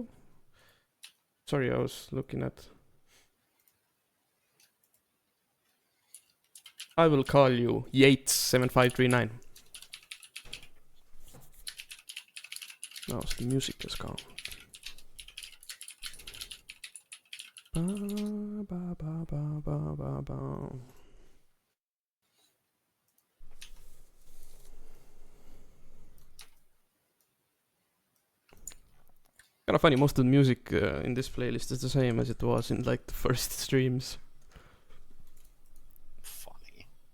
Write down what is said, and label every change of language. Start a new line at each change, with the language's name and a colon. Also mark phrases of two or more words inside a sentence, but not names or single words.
English: Sorry, I was looking at. I will call you Yates7539. Now the music is gone. Ba, ba, ba, ba, ba, ba, ba. Kind of funny, most of the music in this playlist is the same as it was in like the first streams. Funny.